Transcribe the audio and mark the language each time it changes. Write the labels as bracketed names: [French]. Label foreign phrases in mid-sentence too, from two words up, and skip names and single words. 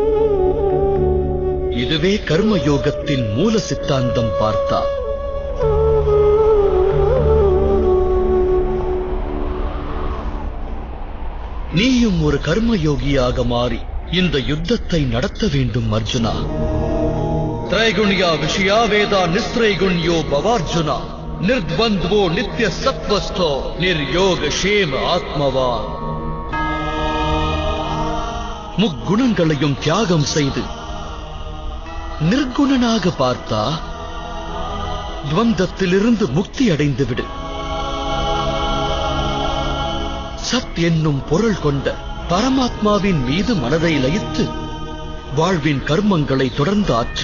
[Tamil] இதுவே கர்மயோகத்தின் மூல சித்தாந்தம் பார்த்தார். நீயும் ஒரு கர்மயோகியாக மாறி இந்த யுத்தத்தை நடத்த வேண்டும் அர்ஜுனா. [Sanskrit] त्रैगुण्या विषया वेदा निस्त्रैगुण्यो भवार्जुना निर्द्वन्द्वो नित्य सत्वस्थो निर्योग क्षेम ஆத்மவான். [Tamil] முக்குணங்களையும் தியாகம் செய்து நிர்குணனாக பார்த்தா துவந்தத்திலிருந்து முக்தி அடைந்து விடு. சத் என்னும் பொருள் கொண்ட பரமாத்மாவின் மீது மனதை லயித்து வாழ்வின் கர்மங்களை தொடர்ந்து ஆற்று.